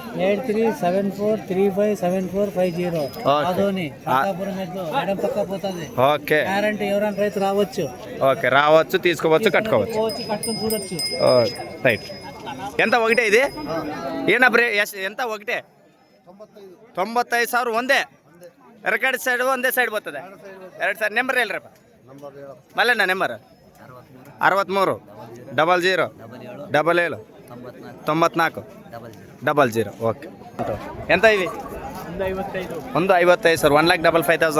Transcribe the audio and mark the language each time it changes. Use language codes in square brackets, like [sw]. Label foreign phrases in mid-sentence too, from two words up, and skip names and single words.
[te] 8374357450. ఓకే. ఎవరైనా రైతు రావచ్చు. ఓకే, రావచ్చు, తీసుకోవచ్చు, కట్టుకోవచ్చు. రైట్. ఎంత ఒకటే ఇది? ఏనా ఎంత ఒకటే? [kn] 95,000 ಒಂದೇ. ಎರಕಡೆ ಸೈಡ್ ಒಂದೇ ಸೈಡ್ ಬರ್ತದೆ. 2 ಸೈಡ್. ನೆಂಬರ್ ಹೇಳ್ರಿ ಮಲ್ಲಣ್ಣ. ನೆಂಬರ್ 63 00 77 94 00. [te] ఓకే. ఎంత ఇవి? 155 సార్. 1,55,000.